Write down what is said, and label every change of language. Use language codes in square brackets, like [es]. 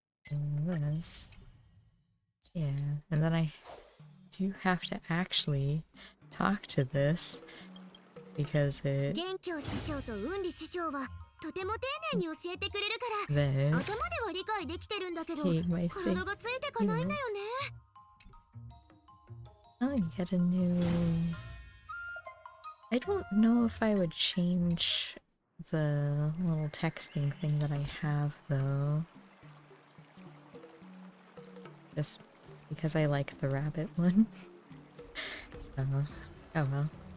[en] And this. Yeah, and then I do have to actually talk to this because it... [ja] 元凶師匠と運理師匠はとても丁寧に教えてくれるから、 [en] This. [ja] 頭では理解できてるんだけど、 [en] Hate my [ja] 体がついてかないんだよね。 [en] Oh, you get a new... I don't know if I would change the little texting thing that I have, though. Just because I like the rabbit one. So, oh well.